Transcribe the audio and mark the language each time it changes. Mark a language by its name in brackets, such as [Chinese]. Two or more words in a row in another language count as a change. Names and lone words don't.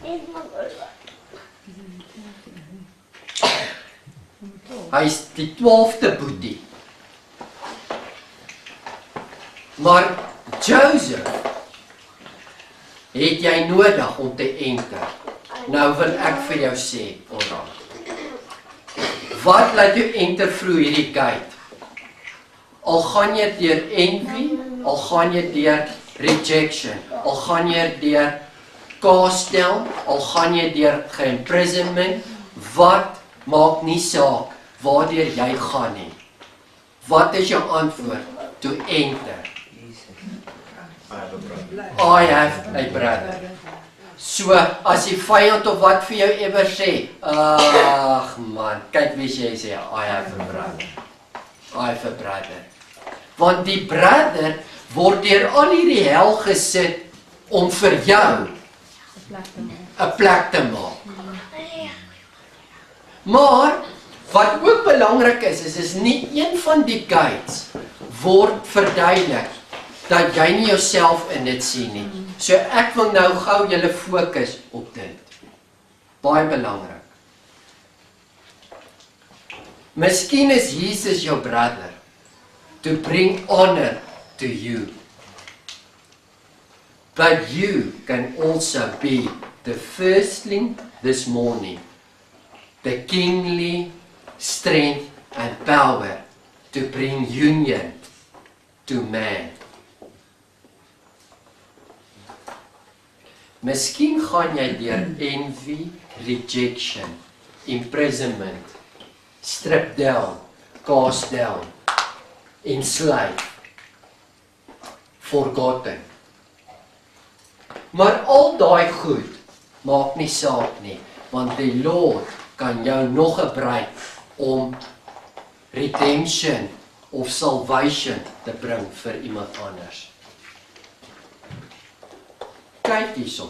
[Afrikaans] Hy is die 12de boetie. Maar Joseph het jy nodig om te enter. Nou wil ek vir jou sê, alraai. Wat laat jou [English] enter through [Afrikaans] hierdie gate? Al gaan jy deur envy, al gaan jy deur rejection, al gaan jy deur [English] cast down, [Afrikaans] al gaan jy deur imprisonment, wat maak nie saak waardeur jy gaan nie. Wat is jou antwoord? [English] To enter. I have a brother. [Afrikaans] So, as die vyand of wat vir jou ever sê, ag man, kyk wie jy sê, [English] I have a brother. I have a brother. [Afrikaans] Want die brother word deur al hierdie hel gesit om vir jou 'n plek te maak. Maar wat ook belangrik is nie een van die gates word verduidelik dat jy nie jouself in dit sien nie. So ek wil nou gou julle fokus op dit. Baie belangrik. Miskien is Jesus jou [English] brother to bring honor to you. But you can also be the firstling this morning, the kingly strength and power to bring union to man. [Afrikaans] Miskien gaan jy deur [English] envy, rejection, imprisonment, stripped down, cast down. enslaved, forgotten. [Afrikaans] Maar al daai goed maak nie saak nie, want die Lord kan jou nog gebruik om redemption of salvation te bring vir iemand anders. Kyk hierson.